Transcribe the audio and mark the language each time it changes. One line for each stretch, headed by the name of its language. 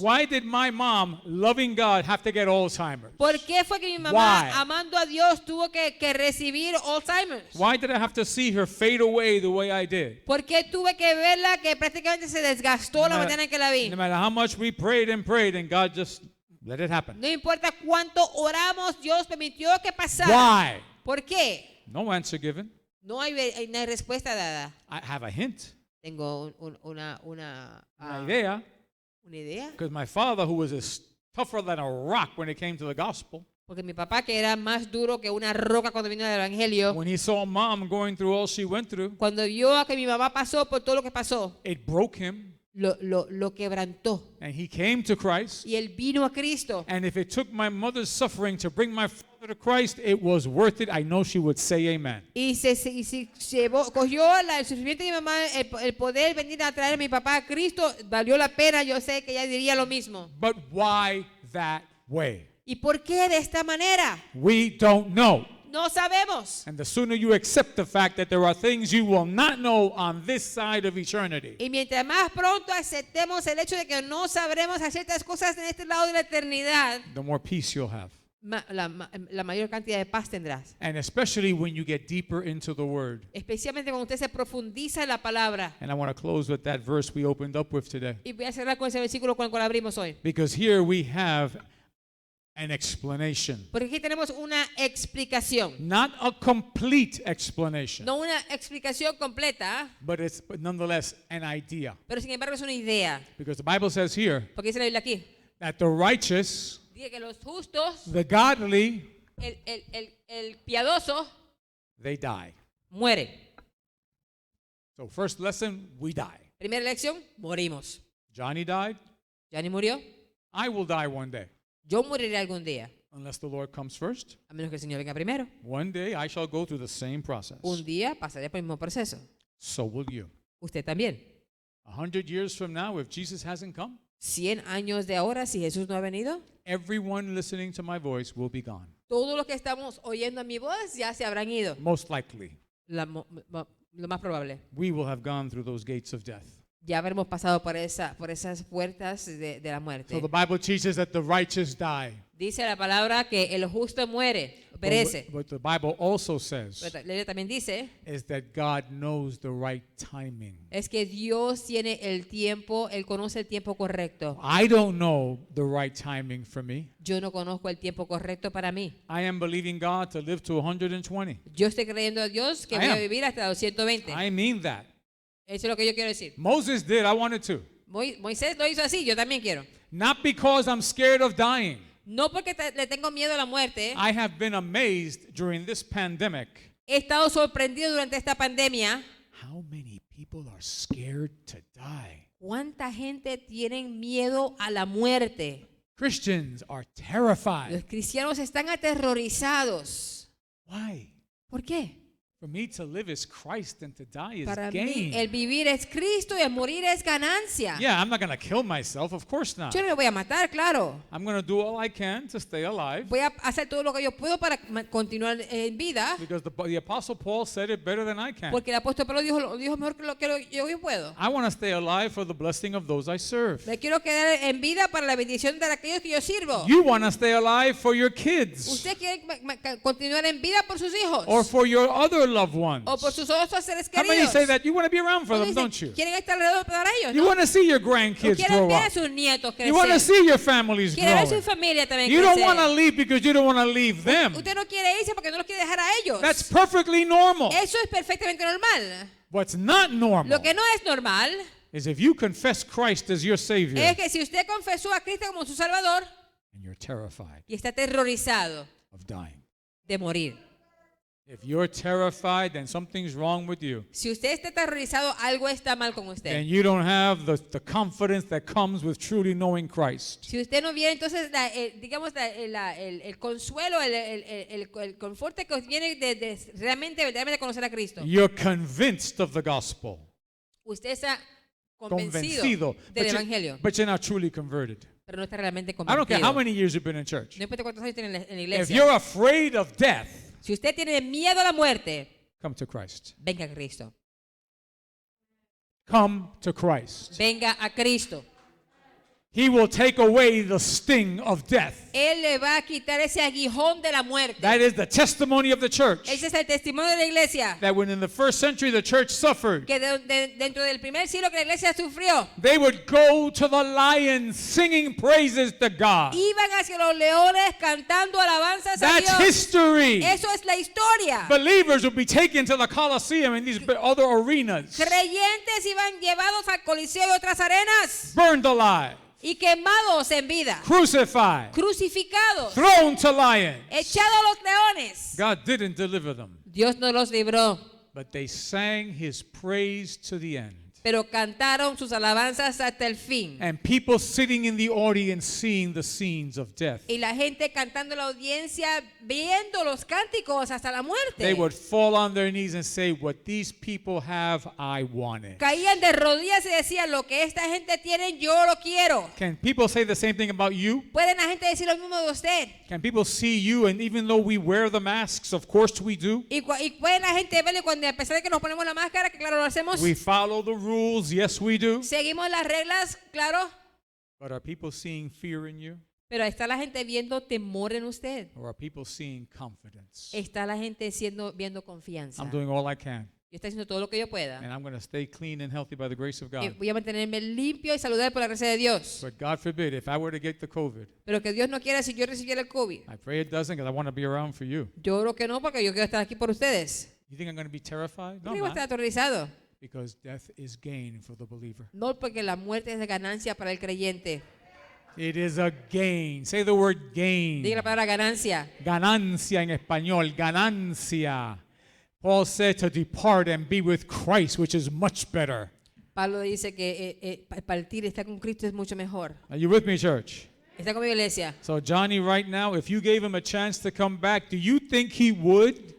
English: Why did my mom, loving God, have to get Alzheimer's?
Spanish: ¿Por qué fue que mi mamá,
English: Why?
Spanish: amando a Dios, tuvo que recibir Alzheimer's?
English: Why did I have to see her fade away the way I did?
Spanish: ¿Por qué tuve que verla que prácticamente se desgastó la manera en que la vi?
English: No matter how much we prayed and God just Let it happen.
Spanish: No importa cuánto oramos, Dios permitió que pasara.
English: Why?
Spanish: ¿Por qué?
English: No answer given.
Spanish: No hay respuesta dada.
English: I have a hint,
Spanish: Tengo una idea, una idea.
English: because my father, who was as tougher than a rock when it came to the gospel,
Spanish: Porque mi papá, que era más duro que una roca cuando vino del evangelio,
English: when he saw mom going through all she went through,
Spanish: cuando vio a que mi mamá pasó por todo lo que pasó,
English: it broke him,
Spanish: lo quebrantó.
English: and he came to Christ.
Spanish: Y él vino a Cristo.
English: And if it took my mother's suffering to bring my father to Christ, it was worth it. I know she would say amen.
Spanish: Y cogió el sufrimiento de mi mamá, el poder venir a traer a mi papá a Cristo, valió la pena. Yo sé que ella diría lo mismo.
English: But why that way?
Spanish: ¿Y por qué de esta manera?
English: We don't know.
Spanish: No sabemos.
English: And the sooner you accept the fact that there are things you will not know on this side of eternity,
Spanish: Y mientras más pronto aceptemos el hecho de que no sabremos hacer ciertas cosas en este lado de la eternidad,
English: the more peace you'll have.
Spanish: la mayor cantidad de paz tendrás.
English: And especially when you get deeper into the Word.
Spanish: Especialmente cuando usted se profundiza en la palabra.
English: And I want to close with that verse we opened up with today.
Spanish: Y voy a cerrar con ese versículo con el cual abrimos hoy.
English: Because here we have an explanation.
Spanish: Porque aquí tenemos una explicación.
English: Not a complete explanation,
Spanish: No una explicación completa,
English: but nonetheless an idea.
Spanish: pero sin embargo es una idea.
English: Because the Bible says here
Spanish: Porque dice la Biblia aquí.
English: that the righteous,
Spanish: Dice que los justos,
English: the godly,
Spanish: el piadoso,
English: they die.
Spanish: muere.
English: So first lesson, we die.
Spanish: Primera lección, morimos.
English: Johnny died.
Spanish: Johnny murió.
English: I will die one day.
Spanish: Yo moriré algún día.
English: Unless the Lord comes first.
Spanish: A menos que el Señor venga primero.
English: One day I shall go through the same process.
Spanish: Un día pasaré por el mismo proceso.
English: So will you.
Spanish: Usted también.
English: 100 years from now, if Jesus hasn't come,
Spanish: 100 años de ahora, si Jesús no ha venido,
English: everyone listening to my voice will be gone.
Spanish: todos los que estamos oyendo a mi voz ya se habrán ido.
English: Most likely,
Spanish: Lo más probable.
English: we will have gone through those gates of death.
Spanish: Ya habremos pasado por esas puertas de la muerte.
English: So the Bible teaches that the righteous die.
Spanish: Dice la palabra que el justo muere, perece.
English: But the Bible also says
Spanish: Pero la Biblia también dice
English: is that God knows the right timing.
Spanish: es que Dios tiene el tiempo, Él conoce el tiempo correcto.
English: I don't know the right timing for me.
Spanish: Yo no conozco el tiempo correcto para mí.
English: I am believing God to live to 120.
Spanish: Yo estoy creyendo a Dios que
English: I
Spanish: voy a
English: am.
Spanish: vivir hasta los 120.
English: I mean that.
Spanish: Eso es lo que yo quiero decir.
English: Moses did, I wanted to.
Spanish: Moisés lo hizo así, yo también quiero.
English: Not because I'm scared of dying.
Spanish: No porque le tengo miedo a la muerte.
English: I have been amazed during this pandemic
Spanish: He estado sorprendido durante esta pandemia.
English: how many people are scared to die.
Spanish: ¿Cuánta gente tiene miedo a la muerte?
English: Christians are terrified.
Spanish: Los cristianos están aterrorizados.
English: Why?
Spanish: ¿Por qué?
English: For me to live is Christ and to die is
Spanish: Para
English: gain.
Spanish: mí el vivir es Cristo y el morir es ganancia.
English: Yeah, I'm not going to kill myself, of course not.
Spanish: Yo no me voy a matar, claro.
English: I'm going to do all I can to stay alive.
Spanish: Voy a hacer todo lo que yo puedo para continuar en vida.
English: Because the Apostle Paul said it better than I can.
Spanish: Porque el apóstol Pablo dijo mejor que lo que yo puedo.
English: I want to stay alive for the blessing of those I serve.
Spanish: Me quiero quedar en vida para la bendición de aquellos que yo sirvo.
English: You want to stay alive for your kids
Spanish: Usted quiere continuar en vida por sus hijos.
English: or for your other loved ones.
Spanish: O por sus otros seres
English: How many
Spanish: queridos.
English: say that? You want to be around for them,
Spanish: Dicen,
English: don't you?
Spanish: quieren estar alrededor para ellos,
English: You
Spanish: ¿no?
English: want to see your
Spanish: O
English: grandkids
Spanish: quieren
English: grow
Spanish: ver a
English: up.
Spanish: sus nietos
English: You want to
Spanish: crecer.
English: see your families
Spanish: Quieren ver su
English: growing.
Spanish: familia también
English: You don't want to
Spanish: crecer.
English: leave because you don't want to leave them.
Spanish: Usted no quiere irse porque no los quiere dejar a ellos.
English: That's perfectly normal.
Spanish: Eso es perfectamente normal.
English: What's not normal
Spanish: Lo que no es normal
English: is if you confess Christ as your Savior
Spanish: es que si usted confesó a Cristo como su Salvador
English: and you're terrified
Spanish: y está aterrorizado
English: of dying.
Spanish: de morir.
English: If you're terrified, then something's wrong with you.
Spanish: Si usted está aterrorizado, algo está mal con usted.
English: And you don't have the confidence that comes with truly knowing Christ.
Spanish: Si usted no viene, entonces, digamos, el consuelo, el conforte que viene de realmente, verdaderamente conocer a Cristo.
English: You're convinced of the gospel.
Spanish: Usted está convencido del Evangelio,
English: But you're not truly converted.
Spanish: pero no está realmente
English: I don't care how
Spanish: convencido.
English: many years you've been in church.
Spanish: No importa cuántos años tiene en la
English: If
Spanish: iglesia.
English: you're afraid of death,
Spanish: Si usted tiene miedo a la muerte,
English: come to Christ.
Spanish: venga a Cristo.
English: Come to Christ.
Spanish: Venga a Cristo.
English: He will take away the sting of death.
Spanish: Él le va a quitar ese aguijón de la muerte.
English: That is the testimony of the church.
Spanish: Ese es el testimonio de la iglesia.
English: That when in the first century the church suffered,
Spanish: Que dentro del primer siglo que la iglesia sufrió,
English: they would go to the lions singing praises to God.
Spanish: iban hacia los leones cantando alabanzas a
English: That's
Spanish: Dios.
English: history.
Spanish: Eso es la historia.
English: Believers would be taken to the Colosseum and these other arenas,
Spanish: Creyentes iban llevados al Coliseo y otras arenas
English: burned alive,
Spanish: y quemados en vida,
English: crucified,
Spanish: crucificados,
English: thrown to lions.
Spanish: echados a los leones.
English: God didn't deliver them,
Spanish: Dios no los libró,
English: but they sang his praise to the end.
Spanish: pero cantaron sus alabanzas hasta el fin.
English: And people sitting in the audience seeing the scenes of death,
Spanish: Y la gente cantando en la audiencia, viendo los cánticos hasta la muerte.
English: they would fall on their knees and say, what these people have, I want it.
Spanish: Caían de rodillas y decían, lo que esta gente tiene, yo lo quiero.
English: Can people say the same thing about you?
Spanish: ¿Pueden la gente decir lo mismo de usted?
English: Can people see you, and even though we wear the masks, of course we do,
Spanish: Y pueden la gente verle cuando, a pesar de que nos ponemos la máscara, que claro lo hacemos,
English: we follow the rules, yes we do,
Spanish: seguimos las reglas, claro,
English: but are people seeing fear in you?
Spanish: pero está la gente viendo temor en usted.
English: Or are people seeing confidence?
Spanish: Está la gente viendo confianza.
English: I'm doing all I can,
Spanish: Yo estoy haciendo todo lo que yo pueda.
English: and I'm going to stay clean and healthy by the grace of
Spanish: Y
English: God.
Spanish: voy a mantenerme limpio y saludable por la gracia de Dios.
English: But God forbid, if I were to get the COVID,
Spanish: Pero que Dios no quiera si yo recibiera el COVID.
English: I pray it doesn't, because I want to be around for you.
Spanish: Yo creo que no, porque yo quiero estar aquí por ustedes.
English: You think I'm going to be terrified?
Spanish: No, No
English: I'm
Spanish: voy a estar
English: not.
Spanish: aterrorizado.
English: Because death is gain for the believer.
Spanish: No, porque la muerte es de ganancia para el creyente.
English: It is a gain. Say the word gain.
Spanish: Diga la palabra ganancia. Ganancia en español, ganancia.
English: Paul said to depart and be with Christ, which is much better.
Spanish: Pablo dice que partir, estar con Cristo es mucho mejor.
English: Are you with me, church?
Spanish: Está conmigo, iglesia.
English: So Johnny, right now, if you gave him a chance to come back, do you think he would?